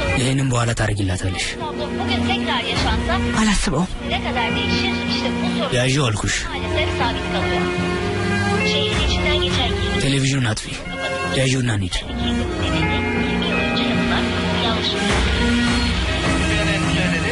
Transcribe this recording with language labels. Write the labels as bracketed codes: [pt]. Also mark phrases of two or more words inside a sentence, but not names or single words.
[am] ይሄንን በኋላ ታረጋግላታለሽ [tr] Bugün tekrar yaşansa [am] አላስበው [tr] ne kadar değişir işte bu sorun [am] ያዥው አልኩሽ [tr] maalesef sabit kalıyor. Şehrin içinden geçen yeni [am] ቴሌቪዥኑን አጥፊ ያዥውና እንሂድ [tr] nedeni 20 yıl önce yapılan yanlış bir CNN söyledi.